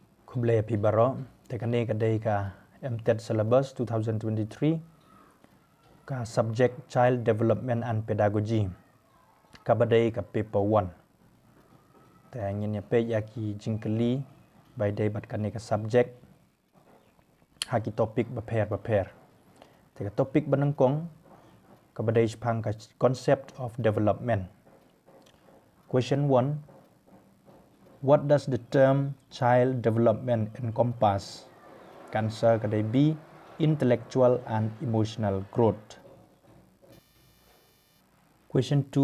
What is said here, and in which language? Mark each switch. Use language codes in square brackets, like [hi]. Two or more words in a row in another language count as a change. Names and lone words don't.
[kha] Kublaya Pibaro, tekane kadai ka MTET Syllabus 2023 ka Subject Child Development and Pedagogy kabadai ka Paper 1. Tengin ya page yaki jingkeli by day bat kane ka subject haki topik baper. Teka topik banangkong kabadai pang ka [en] concept of development. Question 1. What does the term child development encompass? [kha] Answer kadai B. [en] Intellectual and emotional growth. Question 2.